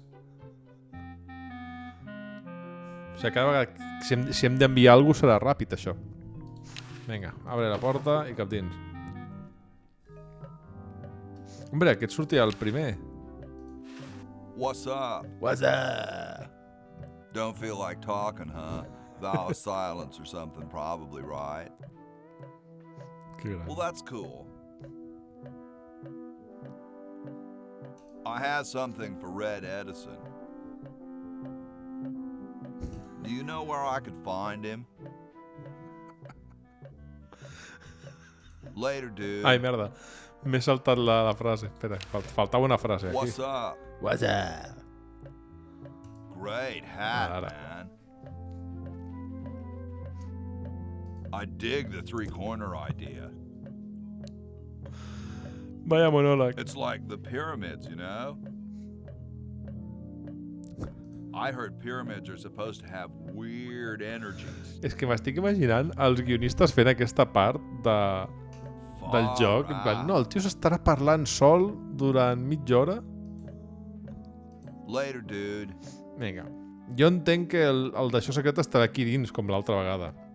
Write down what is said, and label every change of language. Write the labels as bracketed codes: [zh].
[ca] O sigui, cada vegada si hem d'enviar alguna cosa serà ràpid, això. Vinga, abre la porta i cap dins. Hombre, aquest sortia el primer. [en] What's up? What's up? Don't feel like talking, huh? Vow of silence or something, probably, right? [ca] Que gran. [en] Well, that's cool. I have something for Red Edison. Do you know where I could find him? Later, dude. [ca] Ai, merda. M'he saltat la frase. Espera, faltava una frase aquí. [en] What's up? What's up? Great hat, [ca] Ara. [en] man. I dig the three-corner idea. [ca] Vaya monòleg. [en] It's like the pyramids, you know? I heard pyramids are supposed to have weird energies. [ca] És que m'estic imaginant els guionistes fent aquesta part del joc. En plan, no, el tio s'estarà parlant sol durant mitja hora. [en] Later, dude. [ca] Vinga. Jo entenc que el d'això secret estarà aquí dins, com l'altra vegada.